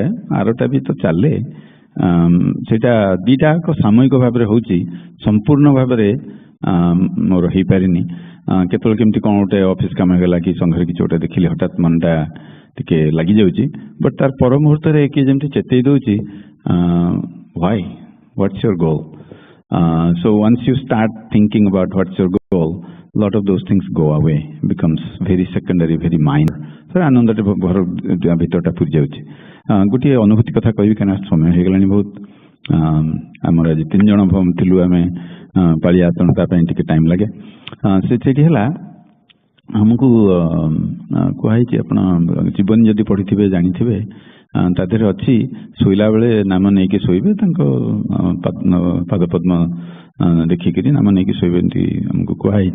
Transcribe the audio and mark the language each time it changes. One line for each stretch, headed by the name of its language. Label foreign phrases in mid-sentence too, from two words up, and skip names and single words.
Odia: ଆରଟା ବି ତ ଚାଲେ, ସେଇଟା ଦିଟା ସାମୂହିକ ଭାବରେ ହଉଛି, ସମ୍ପୂର୍ଣ୍ଣ ଭାବରେ ମୋର ହେଇପାରିନି। କେତେବେଳେ କେମିତି କଣ ଗୋଟେ ଅଫିସ କାମ ହେଇଗଲା କି ସଂଘରେ କିଛି ଗୋଟେ ଦେଖିଲି, ହଠାତ୍ ମନଟା ଟିକେ ଲାଗିଯାଉଛି, ବଟ୍ ତାର ପର ମୁହୂର୍ତ୍ତରେ କିଏ ଯେମିତି ଚେତେଇ ଦଉଛି,
English: why, what's your goal? So once you start thinking about what's your goal, lot of those things go away, becomes very secondary, very minor.
Odia: So ଆନନ୍ଦଟେ ଘର ଭିତରଟା ପୁରି ଯାଉଛି। ଗୋଟିଏ ଅନୁଭୂତି କଥା କହିବି, କାହିଁକିନା ସମୟ ହେଇଗଲାଣି ବହୁତ। ଆମର ଆଜି 3 ଜଣ ଥିଲୁ ଆମେ ପାଳିଆ, ତେଣୁ ତା ପାଇଁ ଟିକେ ଟାଇମ୍ ଲାଗେ। ସେଇଠି ହେଲା, ଆମକୁ କୁହାହେଇଛି, ଆପଣ ଜୀବନୀ ଯଦି ପଢିଥିବେ ଜାଣିଥିବେ, ତା ଦେହରେ ଅଛି ଶୋଇଲା ବେଳେ ନାମ ନେଇକି ଶୋଇବେ, ତାଙ୍କ ପାଦପଦ୍ମ ଦେଖିକିରି ନାମ ନେଇକି ଶୋଇବେ, ଏମିତି ଆମକୁ କୁହାହେଇଛି।